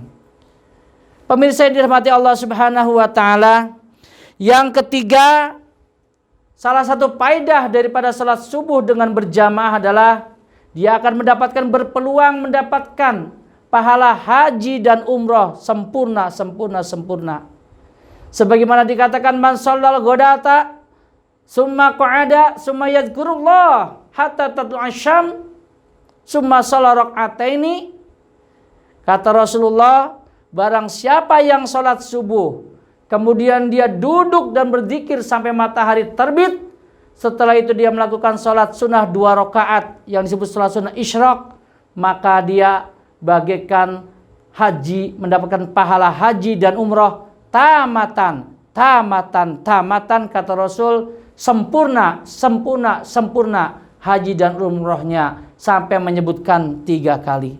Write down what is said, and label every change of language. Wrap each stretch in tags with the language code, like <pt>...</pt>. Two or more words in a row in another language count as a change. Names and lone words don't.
<id>Pemirsa yang dirahmati Allah</id> <ar>سبحانه وتعالى,</ar> <id>yang ketiga, salah satu faedah daripada salat subuh dengan berjamaah adalah dia akan berpeluang mendapatkan pahala haji dan umroh sempurna. Sebagaimana dikatakan,</id> <ar>من صلى الغداة ثم قعد ثم يذكر الله حتى تطلع الشمس ثم صلى ركعتين.</ar> <id>Kata Rasulullah, barang siapa yang sholat subuh kemudian dia duduk dan berzikir sampai matahari terbit, setelah itu dia melakukan sholat sunnah 2 rakaat yang disebut sholat sunnah isyraq, maka dia bagaikan haji, mendapatkan pahala haji dan umroh tamatan, kata Rasul, sempurna haji dan umrohnya, sampai menyebutkan 3 kali.</id>